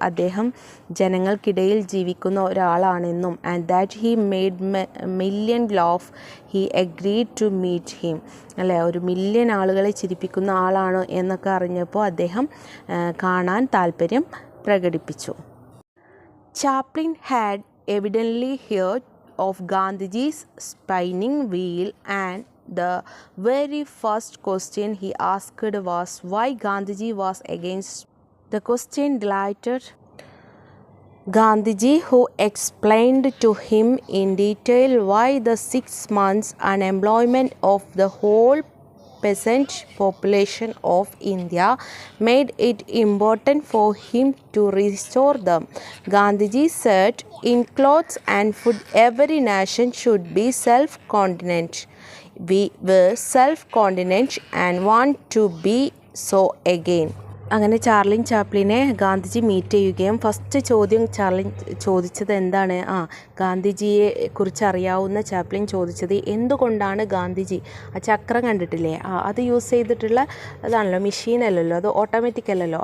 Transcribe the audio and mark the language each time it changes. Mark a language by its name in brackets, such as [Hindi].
[Malayalam] അദ്ദേഹം ജനങ്ങൾക്കിടയിൽ ജീവിക്കുന്ന ഒരാളാണെന്നും [English] And that he made million laugh he agreed to meet him. [Malayalam] അല്ലേ, 1,000,000 ആളുകളെ ചിരിപ്പിക്കുന്ന ആളാണ് എന്നൊക്കെ അറിഞ്ഞപ്പോൾ അദ്ദേഹം കാണാൻ താല്പര്യം പ്രകടിപ്പിച്ചു. [English] Chaplin had evidently heard of Gandhiji's spinning wheel, and the very first question he asked was why Gandhiji was against. The question delighted Gandhiji, who explained to him in detail why the 6 months unemployment of the whole peasant population of India made it important for him to restore them. Gandhiji said, in clothes and food every nation should be self-continent. We were self-continent and want to be so again. [Malayalam] അങ്ങനെ Charlie ചാപ്ലിനെ Gandhiji meet ചെയ്യുകയും first ചോദ്യം Charlie ചോദിച്ചത് എന്താണ്? ഗാന്ധിജിയെ കുറിച്ച് അറിയാവുന്ന Chaplin ചോദിച്ചത് എന്തുകൊണ്ടാണ് ഗാന്ധിജി ആ ചക്രം കണ്ടിട്ടില്ലേ, അത് യൂസ് ചെയ്തിട്ടുള്ള അതാണല്ലോ, മെഷീനല്ലല്ലോ, അത് ഓട്ടോമാറ്റിക് അല്ലല്ലോ.